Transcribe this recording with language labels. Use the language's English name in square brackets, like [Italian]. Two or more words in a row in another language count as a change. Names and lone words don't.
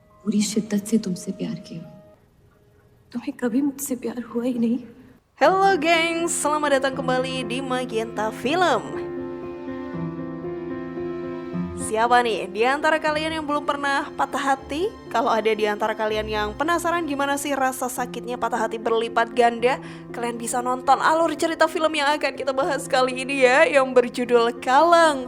[Hindi] पूरी शिद्दत से तुमसे प्यार किया। तुम्हें कभी मुझसे प्यार हुआ ही नहीं। [Indonesian] Halo gengs, selamat datang kembali di Magenta Film. Siapa nih di antara kalian yang belum pernah patah hati? Kalau ada di antara kalian yang penasaran gimana sih rasa sakitnya patah hati berlipat ganda, kalian bisa nonton alur cerita film yang akan kita bahas kali ini ya, yang berjudul Kalang.